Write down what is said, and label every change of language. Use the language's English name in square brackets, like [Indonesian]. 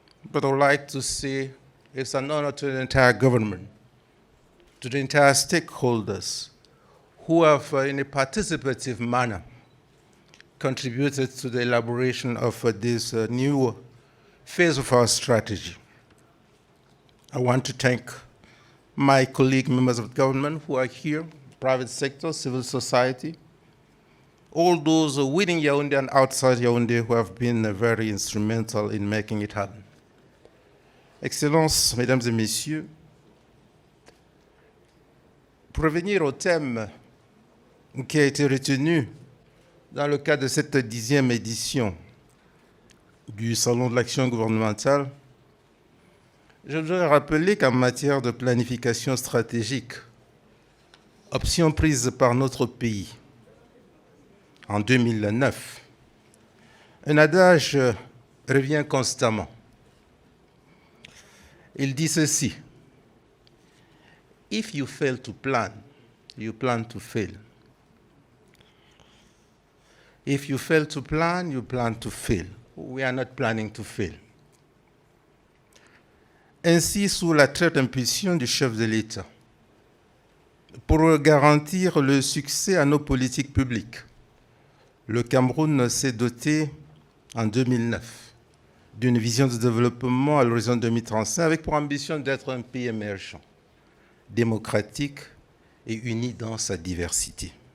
[English] but I would like to say it's an honor to the entire government, to the entire stakeholders who have, in a participative manner, contributed to the elaboration of this new phase of our strategy. I want to thank my colleague members of government who are here, private sector, civil society, all those within Yaoundé and outside Yaoundé who have been very instrumental in making it happen. [French] Excellences, Mesdames et Messieurs, pour revenir au thème qui a été retenu dans le cadre de cette 10e édition du Salon de l'action gouvernementale, je voudrais rappeler qu'en matière de planification stratégique, option prise par notre pays en 2009, un adage revient constamment. Il dit ceci: [English] If you fail to plan, you plan to fail. If you fail to plan, you plan to fail. We are not planning to fail. [French] Ainsi, sous la très impulsion du chef de l'État, pour garantir le succès à nos politiques publiques, le Cameroun s'est doté en 2009 d'une vision de développement à l'horizon 2035 avec pour ambition d'être un pays émergent, démocratique et uni dans sa diversité.